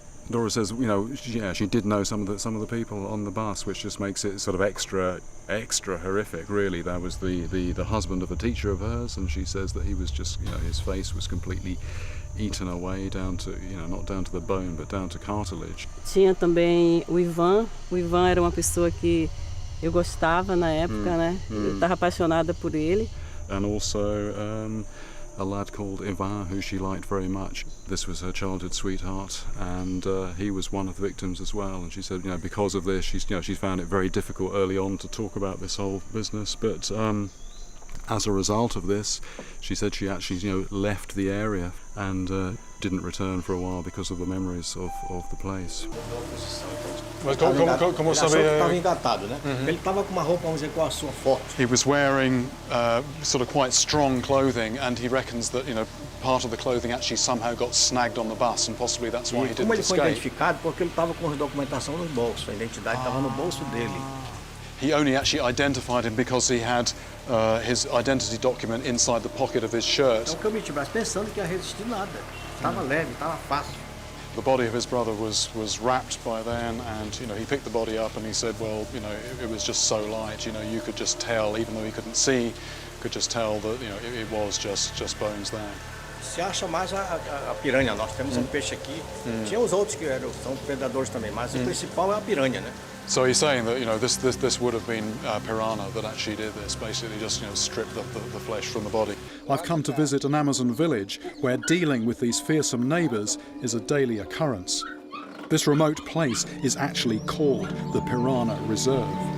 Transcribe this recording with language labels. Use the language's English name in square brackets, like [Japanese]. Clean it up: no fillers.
[English] Dora says, she did know some of the people on the bus, which just makes it sort of extra horrific. Really, there was the husband of a teacher of hers, and she says that he was just, his face was completely eaten away down to, not down to the bone, but down to cartilage. [Portuguese] Tinha também o Ivan. O Ivan era uma pessoa que eu gostava na época, né? Eu estava apaixonada por ele. [English] And also a lad called Ivan, who she liked very much. This was her childhood sweetheart, and he was one of the victims as well. And she said, because of this, she found it very difficult early on to talk about this whole business. But as a result of this, she said she actually, left the area and didn't return for a while because of the memories of the place. [Portuguese] Mas como estava engatado, né? Ele estava com uma roupa, vamos dizer, com a sua foto. [English] He was wearing sort of quite strong clothing, and he reckons that part of the clothing actually somehow got snagged on the bus, and possibly that's why he didn't escape. [Portuguese] Como ele foi identificado, porque ele estava com a documentação nos bolsos, a identidade estava no bolso dele. [English] He only actually identified him because he had his identity document inside the pocket of his shirt. [Portuguese] Então, que eu meti o braço pensando que ia resistir nada. Estava leve, estava fácil. [English] The body of his brother was wrapped by then, and he picked the body up and he said, well, it was just so light, you could just tell, even though he couldn't see, could just tell that it was just bones there. [Portuguese] Se acha mais a piranha. Nós temos peixe aqui. Tinha os outros que são predadores também, mas o principal é a piranha, né? [English] So he's saying that this would have been piranha that actually did this, basically just stripped the flesh from the body. I've come to visit an Amazon village where dealing with these fearsome neighbours is a daily occurrence. This remote place is actually called the Piranha Reserve.